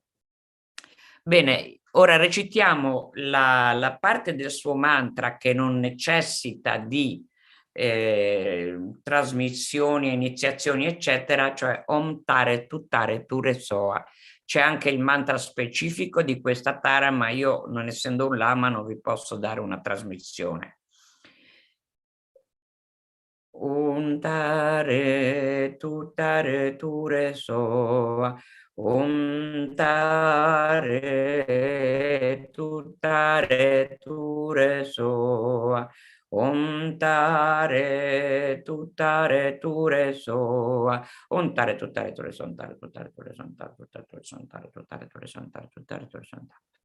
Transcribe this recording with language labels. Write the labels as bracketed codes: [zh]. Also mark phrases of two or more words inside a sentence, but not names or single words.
[it] Bene, ora recitiamo la parte del suo mantra che non necessita di trasmissioni, iniziazioni, eccetera, cioè [sa] Om Tare Tuttare Ture Soa. [it] C'è anche il mantra specifico di questa tara, ma io, non essendo un lama, non vi posso dare una trasmissione. [sa] Om Tare Tuttare Ture Soa, Om Tare Tuttare Ture Soa, Om Tare Tuttare Ture Soa, Om Tare Tuttare Ture Soa, Om Tare Tuttare Ture Soa, Om Tare Tuttare Ture Soa, Om Tare Tuttare Ture Soa, Om Tare Tuttare Ture Soa, Om Tare